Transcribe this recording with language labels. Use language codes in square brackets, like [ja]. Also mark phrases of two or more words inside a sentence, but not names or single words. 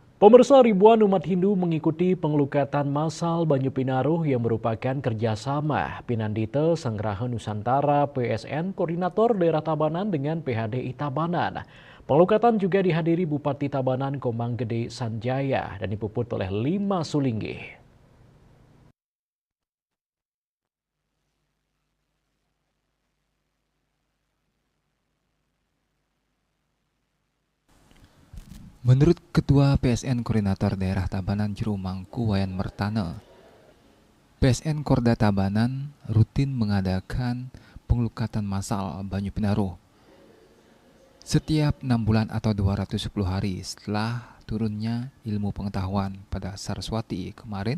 [id] Pemirsa, ribuan umat Hindu mengikuti pengelukatan massal Banyu Pinaruh yang merupakan kerjasama Pinandite Sangraha Nusantara PSN Koordinator Daerah Tabanan dengan PHDI Tabanan. Pengelukatan juga dihadiri Bupati Tabanan Komang Gede Sanjaya dan dipuput oleh 5 sulinggi. Menurut Ketua PSN Koordinator Daerah Tabanan Juru Mangku Wayan Mertane, PSN Korda Tabanan rutin mengadakan pengelukatan massal Banyu Pinaruh setiap 6 bulan atau 210 hari setelah turunnya ilmu pengetahuan pada Saraswati kemarin.